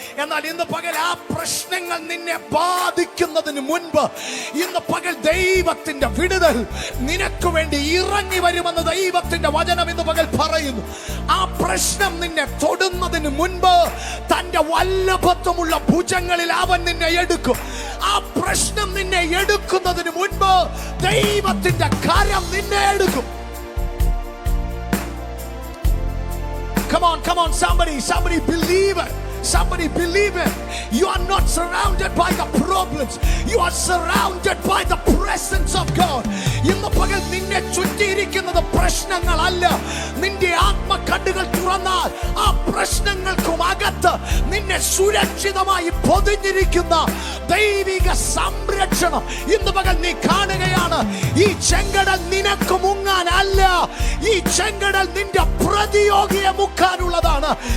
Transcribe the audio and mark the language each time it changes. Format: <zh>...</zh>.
<ml>എന്നാൽ ഇന്ന് പകൽ ആ പ്രശ്നങ്ങൾ നിന്നെ ബാധിക്കുന്നതിന് മുൻപ് ഇന്ന് പകൽ ദൈവത്തിന്റെ വിടുതൽ നിനക്ക് വേണ്ടി ഇറങ്ങി വരുമെന്ന് ദൈവത്തിന്റെ വചനം ഇന്ന് പകൽ പറയുന്നു. ആ പ്രശ്നം നിന്നെ തൊടുന്നതിന് മുൻപ് തന്റെ വല്ലഭത്വമുള്ള ഭുജങ്ങളിൽ അവൻ നിന്നെ എടുക്കും. ആ പ്രശ്നം നിന്നെ എടുക്കുന്നതിന് മുൻപ് ദൈവത്തിന്റെ കരം നിന്നെ എടുക്കും.</ml> <en>Come on, come on, somebody believe it. Somebody believe it. You are not surrounded by the problems. You are surrounded by the presence of God.</en> <ml>ഇന്ന് പകൽ നിന്നെ ചുറ്റിയിരിക്കുന്നത് പ്രശ്നങ്ങളല്ല. നിന്റെ ആത്മകണ്ണുകൾ തുറന്നാൽ ആ പ്രശ്നങ്ങൾക്കും അകത്ത് നിന്നെ സുരക്ഷിതമായി പൊതിഞ്ഞിരിക്കുന്ന ദൈവിക സംരക്ഷണം ഇന്ന് പകൽ നീ കാണുകയാണ്. ഈ ചെങ്കടൽ നിനക്ക് മുങ്ങാനല്ല. ഈ ചെങ്കടൽ നിന്റെ പ്രതിയോഗിയെ മുക്കാനുള്ളതാണ്.</ml>